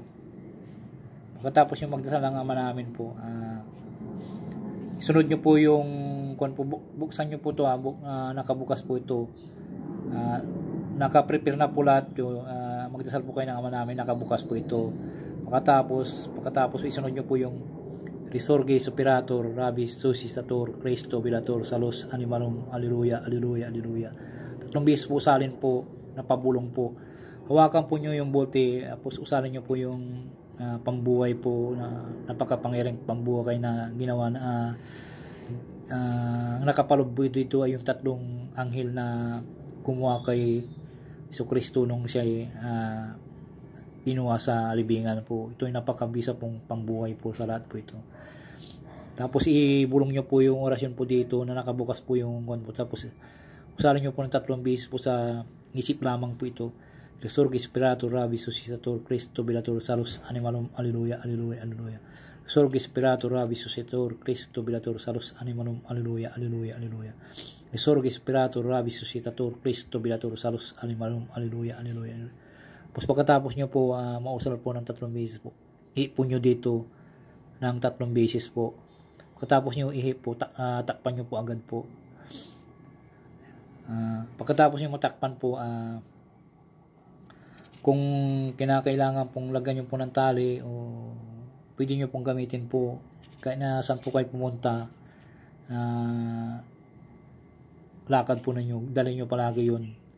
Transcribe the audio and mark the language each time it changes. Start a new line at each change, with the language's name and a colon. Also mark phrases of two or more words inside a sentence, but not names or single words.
Filipino: Pagkatapos nyo magdasal ng Ama Namin po, isunod nyo po yung buksan nyo po ito, nakabukas po ito, naka-prepare na po lahat yun, magdasal po kayo ng Ama Namin, nakabukas po ito. Pagkatapos isunod nyo po yung
Latin: Resurge Superator Rabis Suscitator Cristo Vilator Salus Animalum, Alleluia, Alleluia, Alleluia.
Filipino: 3 beses po usalin po, napabulong po. Hawakan po nyo yung bote, tapos usalin nyo po yung pambuhay po, na napakapangyarang pambuhay na ginawa na nakapaloob po dito ay yung 3 anghel na kumuha kay Jesucristo nung siya pinuha sa libingan po. Ito ay napakabisa pong pambuhay po sa lahat po ito. Tapos ibulong nyo po yung orasyon po dito na nakabukas po yung po. Tapos usalin nyo po ng 3 beses po sa isip lamang po ito.
Latin: Resurge Spirator Rabis Suscitator Cristo Vilator Salus Animalum, Alleluia, Alleluia, Alleluia. Resurge Spirator Rabis Suscitator Cristo Vilator Salus Animalum, Alleluia, Alleluia, Alleluia. Resurge Spirator Rabis Suscitator Cristo Vilator Salus Animalum, Alleluia, Alleluia, Alleluia.
Filipino: Tapos pagkatapos nyo po mausal po ng 3 beses po, ihip po nyo dito ng 3 beses po. Pagkatapos nyo ihip po, takpan nyo po agad po. Pagkatapos nyo matakpan po, kung kinakailangan pong lagyan nyo po ng tali, o pwede nyo pong gamitin po kahit na saan po kayo pumunta, lakad po ninyo, dali nyo palagi yun.